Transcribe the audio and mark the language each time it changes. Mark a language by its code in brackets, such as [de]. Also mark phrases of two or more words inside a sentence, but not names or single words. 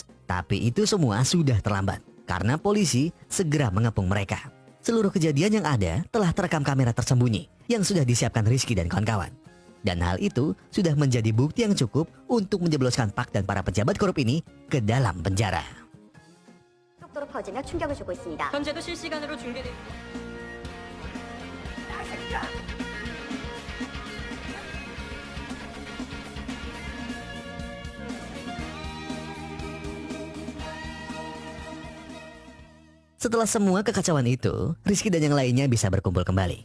[id] Tapi itu semua sudah terlambat, karena polisi segera mengepung mereka. Seluruh kejadian yang ada telah terekam kamera tersembunyi yang sudah disiapkan Rizky dan kawan-kawan. Dan hal itu sudah menjadi bukti yang cukup untuk menjebloskan Pak dan para pejabat korup ini ke dalam penjara. [ko] 속도로 퍼지며 충격을 주고 있습니다. 현재도 실시간으로 중계됩니다. [id] Setelah semua kekacauan itu, Rizky dan yang lainnya bisa berkumpul kembali.